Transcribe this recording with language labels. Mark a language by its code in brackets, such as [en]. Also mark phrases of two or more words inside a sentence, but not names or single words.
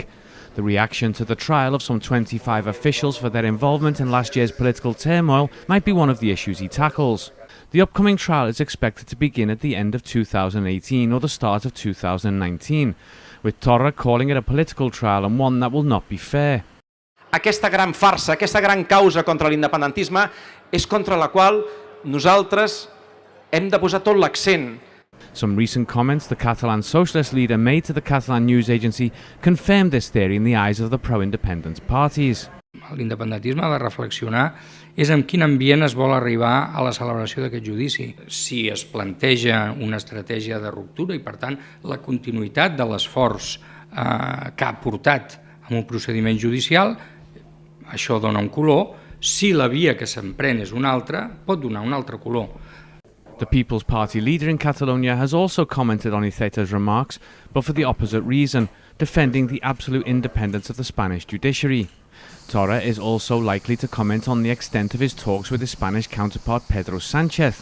[en] The reaction to the trial of some 25 officials for their involvement in last year's political turmoil might be one of the issues he tackles. The upcoming trial is expected to begin at the end of 2018 or the start of 2019, with Torra calling it a political trial and one that will not be fair. [ca] Aquesta gran farsa, aquesta gran causa contra l'independentisme és contra la qual nosaltres hem de posar tot l'accent. [en] Some recent comments the Catalan socialist leader made to the Catalan news agency confirmed this theory in the eyes of the pro-independence parties. [ca] L'independentisme ha de reflexionar és en quin ambient es vol arribar a la celebració d'aquest judici. Si es planteja una estratègia de ruptura i, per tant, la continuïtat de l'esforç que ha portat a un procediment judicial, això dona un color. Si la via que s'emprèn és una altra, pot donar un altre color. [en] The People's Party leader in Catalonia has also commented on Iceta's remarks, but for the opposite reason, defending the absolute independence of the Spanish judiciary. Torra is also likely to comment on the extent of his talks with his Spanish counterpart Pedro Sánchez.